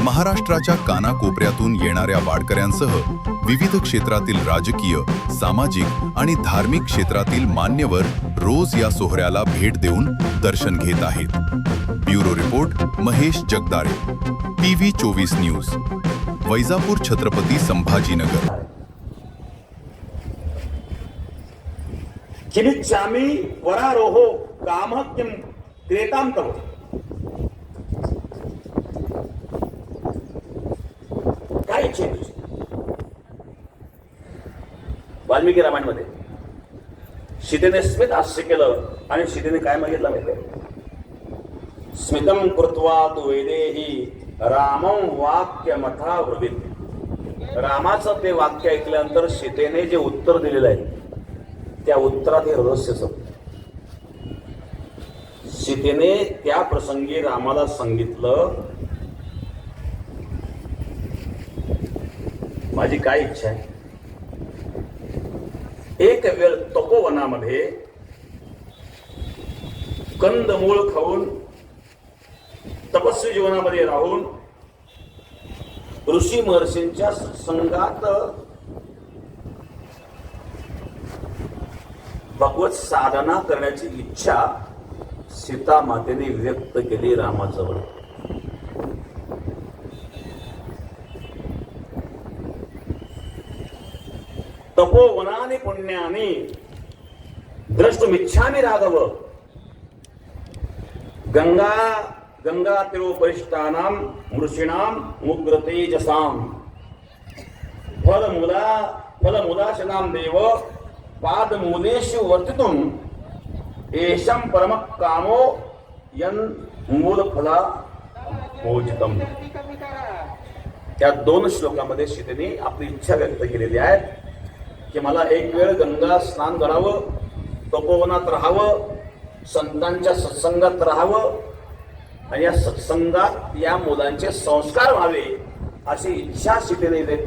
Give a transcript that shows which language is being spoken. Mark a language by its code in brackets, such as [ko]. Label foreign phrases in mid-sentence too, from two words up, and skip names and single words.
[mr] महाराष्ट्राच्या कानाकोपऱ्यातून येणाऱ्या वारकऱ्यांसह विविध क्षेत्रातील राजकीय, सामाजिक आणि धार्मिक क्षेत्रातील मान्यवर रोज या सोहळ्याला भेट देऊन दर्शन घेत आहेत। [en] bureau report [mr] महेश जगदाळे, PV 24 न्यूज, वैजापूर, छत्रपती संभाजीनगर। [sa] किमिच्छामि वरारोहो कामः किं क्रेतां तव। [mr] काय इच्छा आहे तुझी? वाल्मिकी रामायणामध्ये सीतेने स्मित हास्य केलं आणि सीतेने काय मागितलं माहिती आहे? [sa] स्मितं कृत्वा तु वैदेही रामं वाक्यमथा ब्रवीत। [mr] रामाचं ते वाक्य ऐकल्यानंतर सीतेने जे उत्तर दिलेलं आहे त्या उत्तरात हे रहस्य संपलं। सीतेने त्या प्रसंगी रामाला सांगितलं, माझी काय इच्छा आहे? एक वेळ तपोवनामध्ये कंदमूळ खाऊन तपस्वी जीवनामध्ये राहून ऋषी महर्षींच्या संगात भगवत साधना करण्याची इच्छा सीता मातेने व्यक्त केली रामाजवळ। [sa] तपोवनानि पुण्यानि द्रष्टुमिच्छामि राघव। गंगा तीरोपरिष्टानां मृषीणां मुग्रतेजसां फलमूलाशनां देव पादमूलेषु वर्तितुम् एषं परमः कामो यन् मूलफला भोजितम्। [mr] त्या 2 श्लोकामध्ये सीतेने आपली इच्छा व्यक्त केलेली आहे की मला एक वेळ गंगा स्नान करावं, तपोवनात राहावं, संतांच्या सत्संगात राहावं आणि या सत्संगात या मुलांचे संस्कार व्हावे अशी इच्छा सीतेने व्यक्त।